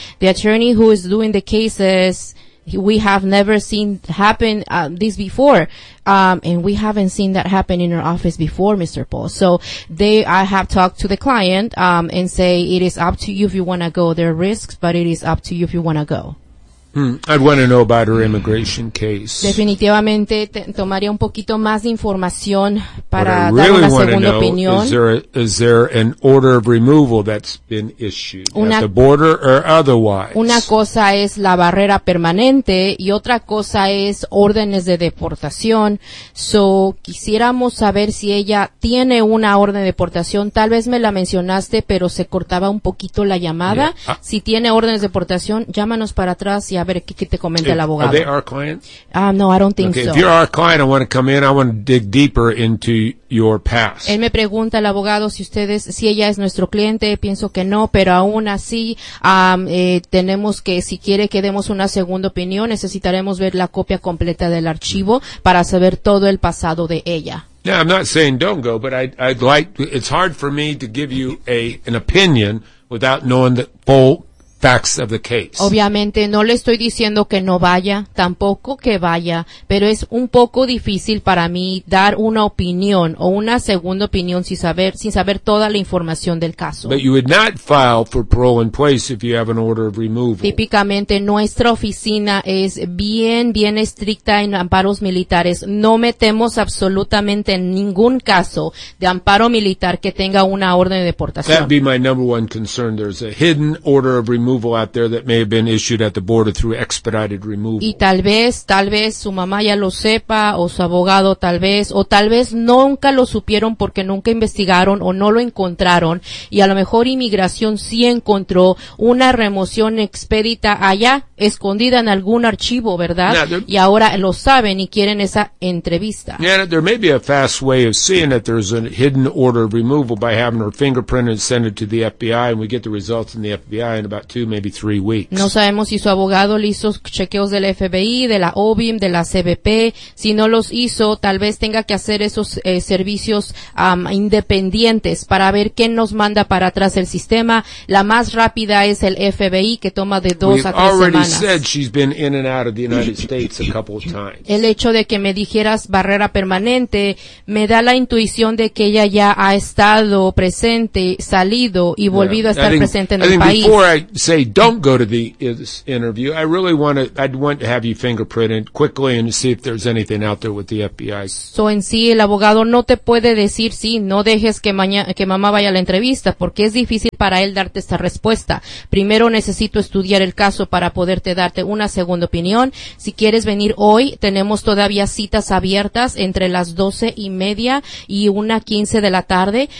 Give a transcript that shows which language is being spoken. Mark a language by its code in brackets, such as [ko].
[en] The attorney who is doing the case says, we have never seen happen this before, and we haven't seen that happen in our office before, Mr. Paul. So they, I have talked to the client and say, it is up to you if you want to go. There are risks, but it is up to you if you want to go. I'd want to know about her immigration case. [es] Definitivamente tomaría un poquito más de información para dar [en] really [es] una segunda opinión. [en] Is there an order of removal that's been issued at the border or otherwise? [es] Una cosa es la barrera permanente y otra cosa es órdenes de deportación. So, quisiéramos saber si ella tiene una orden de deportación. Tal vez me la mencionaste, pero se cortaba un poquito la llamada. Yeah. Si tiene órdenes de deportación, llámanos para atrás. A ver, ¿qué te comenta el abogado? [en] Are they our clients? No, I don't think okay, so. If you're our client, I want to come in. I want to dig deeper into your past. [es] Él me pregunta al abogado si ella es nuestro cliente. Pienso que no, pero aún así tenemos que, si quiere que demos una segunda opinión, necesitaremos ver la copia completa del archivo para saber todo el pasado de ella. [en] Now, I'm not saying don't go, but I'd like, it's hard for me to give you an opinion without knowing the full facts of the case. [es] Obviamente no le estoy diciendo que no vaya, tampoco que vaya, pero es un poco difícil para mí dar una opinión o una segunda opinión sin saber toda la información del caso. [en] But you would not file for parole in place if you have an order of removal. [es] Típicamente nuestra oficina es bien, bien estricta en amparos militares. No metemos absolutamente ningún caso de amparo militar que tenga una orden de deportación. [en] That'd be my number one concern. There's a hidden order of removal out there that may have been issued at the border through expedited removal. [es] Y tal vez su mamá ya lo sepa, o su abogado tal vez, o tal vez nunca lo supieron porque nunca investigaron o no lo encontraron, y a lo mejor inmigración sí encontró una remoción expedita allá, escondida en algún archivo, ¿verdad? Y ahora lo saben y quieren esa entrevista. [en] Yeah, there may be a fast way of seeing that there's a hidden order of removal by having her fingerprinted and send it to the FBI, and we get the results in the FBI in about 2, maybe 3 weeks. [es] No sabemos si su abogado le hizo chequeos del FBI, de la OBIM, de la CBP. Si no los hizo, tal vez tenga que hacer esos servicios independientes para ver qué nos manda para atrás el sistema. La más rápida es el FBI, que toma de 2 a 3 semanas. [en] He said she's been in and out of the United States a couple of times. [es] El hecho de que me dijeras barrera permanente me da la intuición de que ella ya ha estado presente, salido y volvido a estar presente en el país. [en] Before I say don't go to this interview, I'd want to have you fingerprinted quickly and see if there's anything out there with the FBI. [es] So en sí, el abogado no te puede decir sí, no dejes que mamá vaya a la entrevista, porque es difícil para él darte esta respuesta. Primero necesito estudiar el caso para poderte darte una segunda opinión. Si quieres venir hoy, tenemos todavía citas abiertas entre las 12:30 y 1:15 de la tarde.